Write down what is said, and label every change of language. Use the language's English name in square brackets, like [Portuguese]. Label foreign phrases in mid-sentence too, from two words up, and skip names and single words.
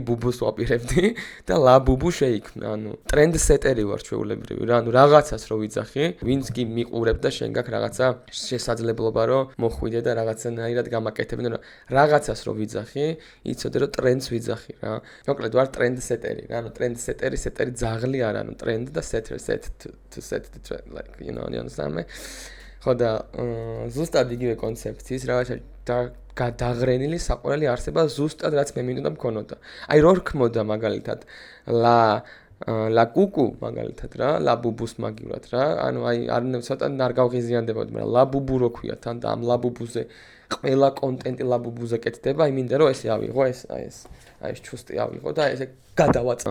[Georgian] ბუბუს ვაპირებდი და ლაბუბუ შეიქმნა ანუ ტრენდსეტერი ვარ ჩვეულებრივი რა ანუ რაღაცას რო ვიძახი ვინც კი მიყურებ და შენ გაქვს რაღაცა შესაძლებლობა რომ მოხვიდე და რაღაცანაირად გამაკეთებინო რა რაღაცას რო ვიძახი იცოდე რომ ტრენდს ვიძახი რა მოკლედ ვარ ტრენდსეტერი რა ანუ ტრენდსეტერი ძაღლი არა ანუ ტრენდ და [English] set to set the trend like you know you understand me [Georgian] ხო და ზუსტად იგივე კონცეფციის რაღაცა გადაღრენილი საყვარელი არსება ზუსტად რაც მე მინდოდა მქონოდა. აი რო რქმოდა მაგალითად ლა კუკუ მაგალითად რა, ლა ბუბუს მაგივრად რა. ანუ აი არ ცოტა არ გავღიზიანდებოდი, მაგრამ ლა ბუბუ რო ქვია თან და ამ ლა ბუბუზე ყველა კონტენტი ლა ბუბუზე კეთდება, აი მინდა რომ ესე ავიღო ეს აი ეს ჩუსტი ავიღო და ესე გადავაწ.